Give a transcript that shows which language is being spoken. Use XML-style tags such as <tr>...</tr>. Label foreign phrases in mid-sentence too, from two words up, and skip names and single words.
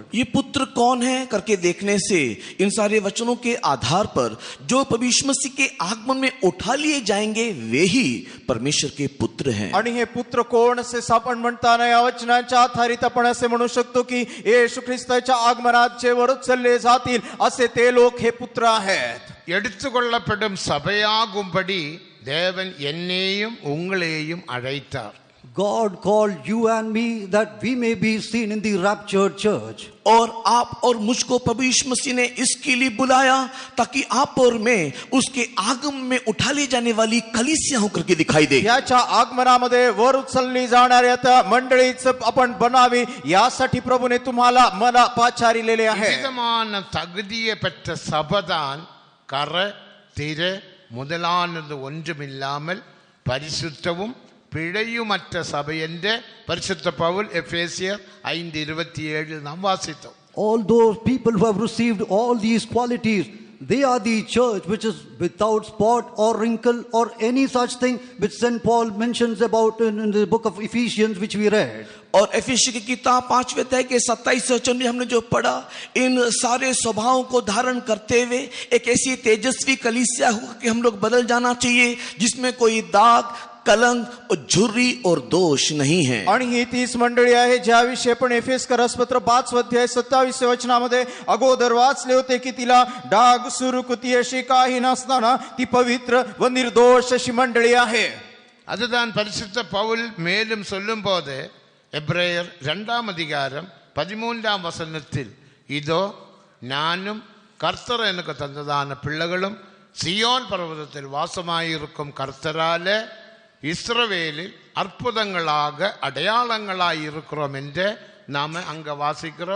<hi>ये पुत्र कौन है करके देखने से इन सारे वचनों के आधार पर जो परमेश्वर मसीह के आगमन में उठा लिए जाएंगे वे ही परमेश्वर के पुत्र हैं।</hi> <mr>आणि हे पुत्र कोण असे आपण म्हणताना या वचनांच्या आधारित आपण असे म्हणू शकतो की येशू ख्रिस्ताच्या आगमनात जे वर उचलले जातील असे ते लोक हे पुत्र आहेत।</mr> <ta>எடுத்துக்கொள்ளப்படும் சபையாகும்படி தேவன் என்னையும் உங்களையும் அழைத்தார்.</ta> <en>God called you and me that we may be seen in the raptured church.</en> <hi>और आप और मुझको प्रभु यीशु मसीह ने इसके लिए बुलाया ताकि आप और मैं उसके आगमन में उठा ले जाने वाली कलीसिया होकर के दिखाई दे।</hi> <mr>याच्या आगमनामध्ये वर उचलली जाणाऱ्या त्या मंडळीच आपण बनावी यासाठी प्रभूने तुम्हाला मला पाचारिलेले आहे।</mr> <ta>விதமான தகுதியை பெற்ற சபைதான் கரை திரை முதலானது ஒன்றுமில்லாமல் பரிசுத்தமும் பிழையுமற்ற சபை என்று பரிசுத்த பவுல் எபேசியர் 5:27 நாம் வாசித்தோம்.</ta> <en>All those people who have received all these qualities, they are the church which is without spot or wrinkle or any such thing which St. Paul mentions about in the book of Ephesians which we read.</en> <hi>और एफेसी की किताब 5वें अध्याय के 27 वचन में हमने जो पढ़ा, इन सारे स्वभावों को धारण करते हुए एक ऐसी तेजस्वी कलीसिया हो कि हम लोग बदल जाना चाहिए जिसमें कोई दाग कलंक और झुर्री और दोष नहीं है।</hi> <mr>आणि ही 30 मंडळी आहे ज्याविषयी आपण एफेसकरासपत्र 5 अध्याय 27 वचनामध्ये अगोदर वाचले होते की तिला डाग सुरुकुती अशी काही नसताना ती पवित्र व निर्दोष अशी मंडळी आहे।</mr> <ta>அதுதான் பரிசுத்த பவுல் மேலும் சொல்லும்போது எபிரேயர் 2 அதிகாரம் 13 வசனத்தில், இதோ நானும் கர்த்தர் எனக்கு தந்ததான பிள்ளைகளும் சியோன் பர்வதத்தில் வாசமாயிருக்கும் கர்த்தராலே இஸ்ரவேலில் அற்புதங்களாக அடையாளங்களாய் இருக்கிறோம் என்று நாம அங்க வாசிக்கிறோம்.</ta>